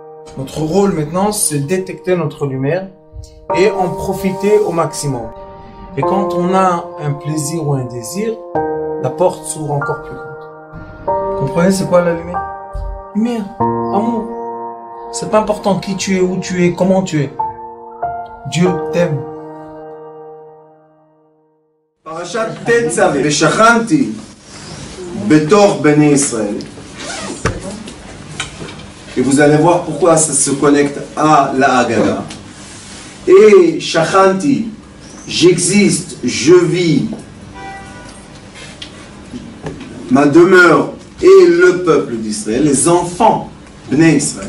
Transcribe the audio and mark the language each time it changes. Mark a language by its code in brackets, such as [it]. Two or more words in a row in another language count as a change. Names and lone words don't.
[fr] Notre rôle maintenant, c'est de détecter notre lumière et en profiter au maximum. Et quand on a un plaisir ou un désir, la porte s'ouvre encore plus grande. Vous comprenez, c'est quoi la lumière? Lumière, amour. C'est pas important qui tu es, où tu es, comment tu es. Dieu t'aime. [he] פרשת תצא ושכנתי בתוך בני ישראל. [fr] Et vous allez voir pourquoi ça se connecte à la Haggadah. Et Shachanti, j'existe, je vis, ma demeure et le peuple d'Israël, les enfants [he] בני ישראל.